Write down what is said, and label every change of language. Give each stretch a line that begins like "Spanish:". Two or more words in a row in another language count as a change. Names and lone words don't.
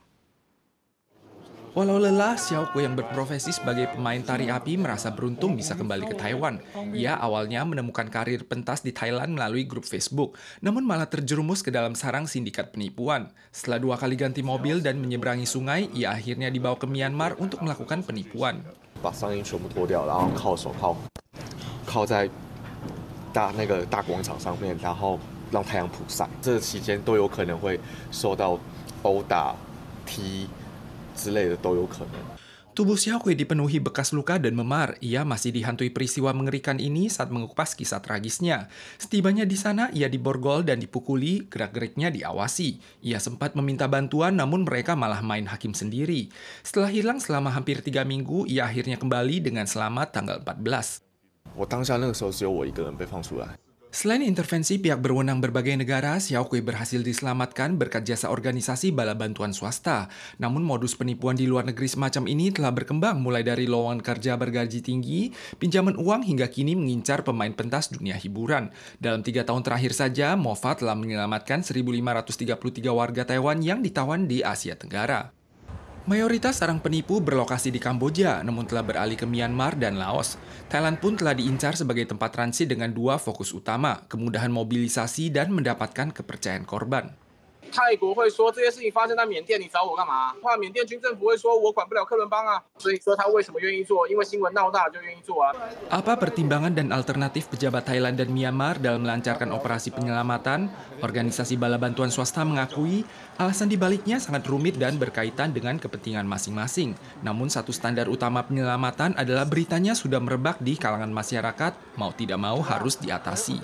Indonesian: Walau lelah, Xiaoku yang berprofesi sebagai pemain tari api merasa beruntung bisa kembali ke Taiwan. Ia awalnya menemukan karir pentas di Thailand melalui grup Facebook, namun malah terjerumus ke dalam sarang sindikat penipuan. Setelah 2 kali ganti mobil dan menyeberangi sungai, ia akhirnya dibawa ke Myanmar untuk melakukan penipuan.
Chinese: 把上衣全部脱掉，然后铐手铐在那个大广场上面，然后让太阳普晒。这期间都有可能会受到殴打、踢。
Indonesian: Tubuh Xiaohui dipenuhi bekas luka dan memar. Ia masih dihantui peristiwa mengerikan ini saat mengupas kisah tragisnya. Setibanya di sana, ia diborgol dan dipukuli, gerak-geriknya diawasi. Ia sempat meminta bantuan, namun mereka malah main hakim sendiri. Setelah hilang selama hampir 3 minggu, ia akhirnya kembali dengan selamat tanggal 14.
Chinese: 我当下那个时候只有我一个人被放出来，
Indonesian: Selain intervensi pihak berwenang berbagai negara, Xiaokui berhasil diselamatkan berkat jasa organisasi bala bantuan swasta. Namun modus penipuan di luar negeri semacam ini telah berkembang mulai dari lowongan kerja bergaji tinggi, pinjaman uang hingga kini mengincar pemain pentas dunia hiburan. Dalam 3 tahun terakhir saja, Moffat telah menyelamatkan 1.533 warga Taiwan yang ditawan di Asia Tenggara. Mayoritas sarang penipu berlokasi di Kamboja, namun telah beralih ke Myanmar dan Laos. Thailand pun telah diincar sebagai tempat transit dengan 2 fokus utama, kemudahan mobilisasi dan mendapatkan kepercayaan korban.
Chinese: 泰国会说这些事情发生在缅甸，你找我干嘛？怕缅甸军政府会说我管不了克伦邦啊，所以说他为什么愿意做？因为新闻闹大就愿意做啊。
Indonesian: Apa pertimbangan dan alternatif pejabat Thailand dan Myanmar dalam melancarkan operasi penyelamatan? Organisasi bala bantuan swasta mengakui alasan dibaliknya sangat rumit dan berkaitan dengan kepentingan masing-masing. Namun satu standar utama penyelamatan adalah beritanya sudah merebak di kalangan masyarakat, mau tidak mau harus diatasi.